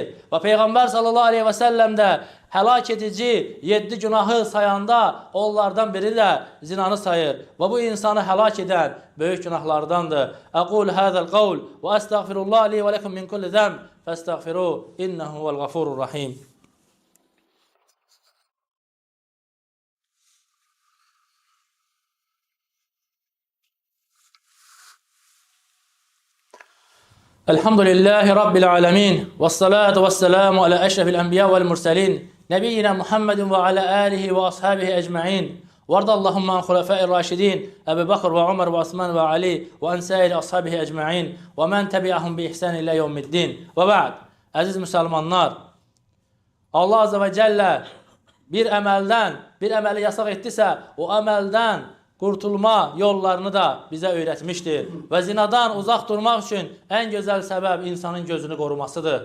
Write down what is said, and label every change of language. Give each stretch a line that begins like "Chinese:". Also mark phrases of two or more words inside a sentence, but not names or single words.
Azerbaijani: Və Peyğəmbər
Arabic: صلى الله عليه وسلم
Azerbaijani: də həlak edici 7 günahı sayanda onlardan biri də zinanı sayır. Və bu insanı həlak edən böyük günahlardandır.
Arabic: أقول هذا القول وأستغفر الله لي ولكم من كل ذنب فاستغفروه إنه الغفور الرحيم. الحمد لله رب العالمين والصلاة والسلام على أشرف الأنبياء والمرسلين نبينا محمد وعلى آله وأصحابه أجمعين وارض اللهم عن خلفاء الراشدين أبي بكر وعمر وعثمان وعلي وعن سائر أصحابه أجمعين ومن تبعهم بإحسان إلى يوم الدين وبعد.
Azerbaijani: Əziz müsəlmanlar, Allah
Arabic: عز وجل
Azerbaijani: bir əməli yasaq etdisə, o əməldən qurtulma yollarını da bizə öyrətmişdir. Və zinadan uzaq durmaq üçün ən gözəl səbəb insanın gözünü qorumasıdır.